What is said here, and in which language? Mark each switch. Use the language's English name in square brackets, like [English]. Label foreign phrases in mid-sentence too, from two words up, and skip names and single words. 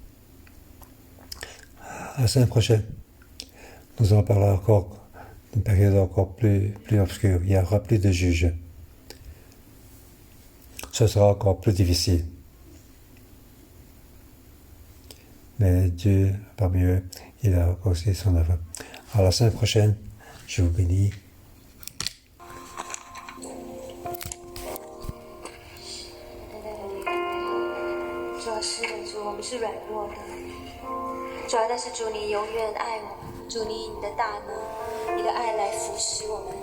[French] À la semaine prochaine, nous allons parler encore d'une période encore plus obscure. Il y aura plus de juges. Ce sera encore plus difficile. Mais Dieu, parmi eux, il a aussi son œuvre. À la semaine prochaine, je vous bénis. [Chinese] 主啊，但是主你永远爱我们，主你以你的大能、你的爱来扶持我们。